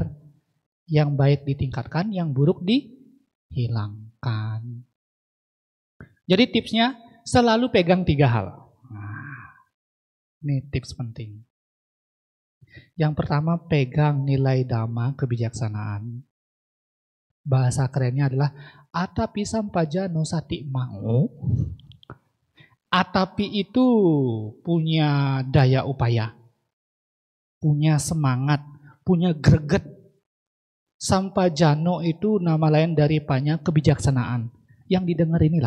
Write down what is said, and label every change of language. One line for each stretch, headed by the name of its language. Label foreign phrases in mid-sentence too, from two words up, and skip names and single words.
Indonesian: Yang baik ditingkatkan, yang buruk dihilangkan. Jadi tipsnya selalu pegang 3 hal. Nah, ini tips penting. Yang pertama, pegang nilai dhamma kebijaksanaan. Bahasa kerennya adalah
Pali: atapi sampajano sati mau.
Indonesian: Atapi itu punya daya upaya, punya semangat, punya greget. Sampajano itu nama lain daripada kebijaksanaan. Yang didengar inilah.